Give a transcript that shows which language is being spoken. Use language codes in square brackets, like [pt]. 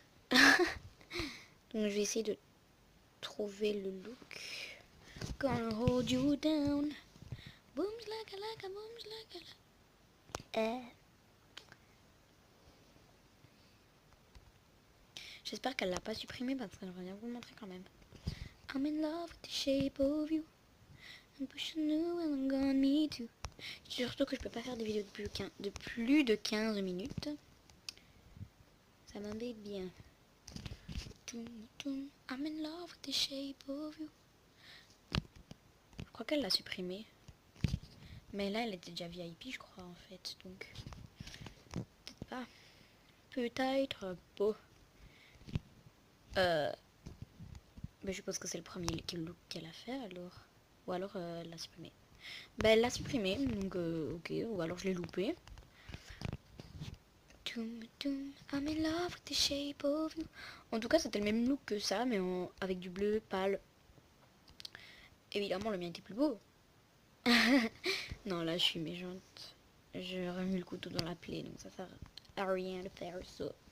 [fr] Donc je vais essayer de trouver le look. [en] Gonna hold you down. Boom slakalaka, boom slakalaka. [fr] J'espère qu'elle l'a pas supprimé parce qu'elle va bien vous le montrer quand même. [en] I'm in love with the shape of you. I'm pushing you and I'm gonna need you. [fr] Surtout que je peux pas faire des vidéos de plus de 15 minutes. Ça m'embête bien. [en] I'm in love with the shape of you. [fr] Je crois qu'elle l'a supprimé. Mais là, elle était déjà VIP, je crois, en fait. Donc, peut-être pas. Peut-être pas. Mais je suppose que c'est le premier look qu'elle a fait, alors. Ou alors, elle l'a supprimé. Ben, elle l'a supprimé, donc, ok. Ou alors, je l'ai loupé. [en] I'm in love with the shape of you. [fr] En tout cas, c'était le même look que ça, mais avec du bleu pâle. Évidemment, le mien était plus beau. Non, là, je suis méchante. J'ai remis le couteau dans la plaie, donc ça sert à rien de faire ça.